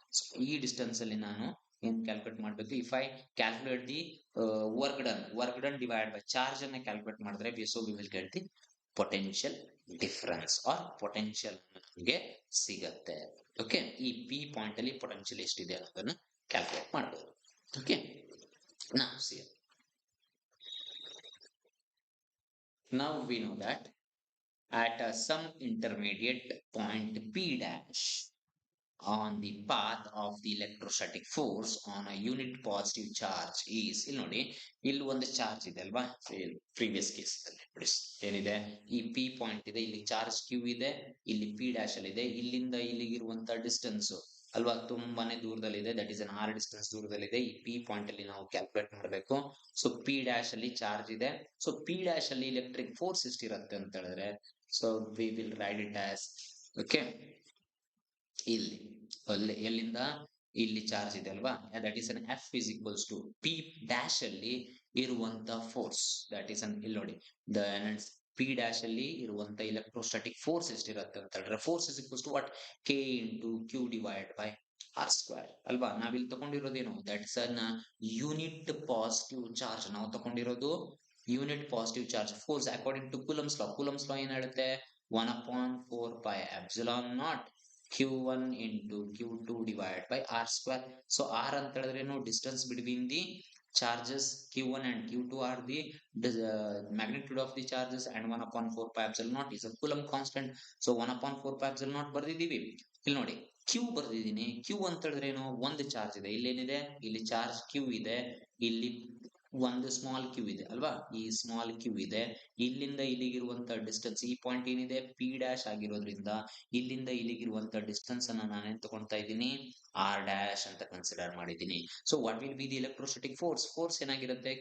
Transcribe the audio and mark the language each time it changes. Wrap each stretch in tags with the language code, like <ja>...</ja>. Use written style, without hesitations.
<en>So,</en> <kn>ಈ distance ಅಲ್ಲಿ ನಾನು ಏನ್ ಕ್ಯಾಲ್ಕುಲೇಟ್ ಮಾಡ್ಬೇಕು?</kn> <en>if I calculate the work done divide by charge ಅನ್ನ calculate ಮಾಡಿದ್ರೆ we will get the potential difference or potential</en> <kn>ನಮಗೆ ಸಿಗತ್ತೆ. ಓಕೆ, ಈ ಪಿ ಪಾಯಿಂಟ್ ಅಲ್ಲಿ ಪೊಟೆನ್ಷಿಯಲ್ ಎಷ್ಟಿದೆ ಅನ್ನೋದನ್ನ ಕ್ಯಾಲ್ಕುಲೇಟ್ ಮಾಡಬಹುದು.</kn> <en>okay, now see, now we know that at some intermediate point P dash on the path of the electrostatic force on a unit positive charge is,</en> <kn>ಇಲ್ಲಿ ನೋಡಿ, ಇಲ್ಲಿ ಒಂದು charge ಇದೆ ಅಲ್ವಾ? ಪ್ರೀವಿಯಸ್ ಕೇಸ್ ಅಲ್ಲಿ ಏನಿದೆ? ಈ ಪಿ ಪಾಯಿಂಟ್ ಇದೆ, ಇಲ್ಲಿ ಚಾರ್ಜ್ ಕ್ಯೂ ಇದೆ, ಇಲ್ಲಿ ಪಿ ಡ್ಯಾಶ್ ಅಲ್ಲಿ ಇದೆ. ಇಲ್ಲಿಂದ ಇಲ್ಲಿಗಿರುವಂತ ಡಿಸ್ಟೆನ್ಸ್ ಅಲ್ವಾ ತುಂಬಾನೇ ದೂರದಲ್ಲಿದೆ. That is an R distance ದೂರದಲ್ಲಿದೆ. ಈ ಪಿ ಪಾಯಿಂಟ್ ಅಲ್ಲಿ ನಾವು ಕ್ಯಾಲ್ಕುಲೇಟ್ ಮಾಡಬೇಕು. ಸೊ ಪಿ ಡ್ಯಾಶ್ ಅಲ್ಲಿ ಚಾರ್ಜ್ ಇದೆ. ಸೊ ಪಿ ಡ್ಯಾಶ್ ಅಲ್ಲಿ ಎಲೆಕ್ಟ್ರಿಕ್ ಫೋರ್ಸ್ ಎಷ್ಟಿರುತ್ತೆ ಅಂತ ಹೇಳಿದ್ರೆ,</kn> <en>so we will write it as,</en> <kn>okay, ಇಲ್ಲಿ ಎಲ್ಲಿಂದ ಇಲ್ಲಿ ಚಾರ್ಜ್ ಇದೆ ಅಲ್ವಾ?</kn> <en>That is an F is equals to P dash ಅಲ್ಲಿ ಇರುವಂತ force.</en> <kn>ದಟ್ ಈಸ್ ಅನ್, ಇಲ್ಲಿ ನೋಡಿ, ದ ಪಿ ಡ್ಯಾಶ್ ಅಲ್ಲಿ ಇರುವಂತ ಎಲೆಕ್ಟ್ರೋಸ್ಟಾಟಿಕ್ ಫೋರ್ಸ್ ಎಷ್ಟಿರುತ್ತೆ ಅಂತ ಹೇಳಿದ್ರೆ,</kn> <en>Force is equals to what?</en> <kn>K into Q divide by R square ಅಲ್ವಾ? ನಾವಿಲ್ಲಿ ತಗೊಂಡಿರೋದೇನು?</kn> <en>That is an unit positive charge.</en> <kn>ನಾವು ತಗೊಂಡಿರೋದು unit positive charge force according to coulombs law. Coulombs ಲಾ ಏನ್ ಹೇಳುತ್ತೆ?</kn> <en>1/4 pi epsilon naught q1 into q2 divided by r square.</en> <kn>So r ಅಂತ ಹೇಳಿದ್ರೇನು?</kn> <en>Distance between the charges q1 and q2 are the magnitude of the charges, and 1/4 pi epsilon naught is a coulomb constant.</en> <kn>So 1/4 pi epsilon naught ಬರ್ದಿದ್ದೀವಿ. ಇಲ್ಲಿ ನೋಡಿ, q ಬರ್ದಿದ್ದೀನಿ. q ಅಂತ ಹೇಳಿದ್ರೇನು? ಒಂದು charge ಇದೆ. ಇಲ್ಲೇನಿದೆ? ಇಲ್ಲಿ charge q ಇದೆ, ಇಲ್ಲಿ ಒಂದು ಸ್ಮಾಲ್ ಕ್ಯೂ ಇದೆ ಅಲ್ವಾ? ಈ ಸ್ಮಾಲ್ ಕ್ಯೂ ಇದೆ. ಇಲ್ಲಿಂದ ಇಲ್ಲಿಗಿರುವಂತ ಡಿಸ್ಟೆನ್ಸ್, ಈ ಪಾಯಿಂಟ್ ಏನಿದೆ? ಪಿ ಡ್ಯಾಶ್ ಆಗಿರೋದ್ರಿಂದ ಇಲ್ಲಿಂದ ಇಲ್ಲಿಗಿರುವಂತ ಡಿಸ್ಟೆನ್ಸ್ ಅನ್ನ ನಾನೇನ್ ತಗೊಳ್ತಾ ಇದ್ದೀನಿ? ಆರ್ ಡ್ಯಾಶ್ ಅಂತ ಕನ್ಸಿಡರ್ ಮಾಡಿದ್ದೀನಿ.</kn> <en>So what will be the electrostatic force?</en> <kn>Force ಏನಾಗಿರುತ್ತೆ?</kn>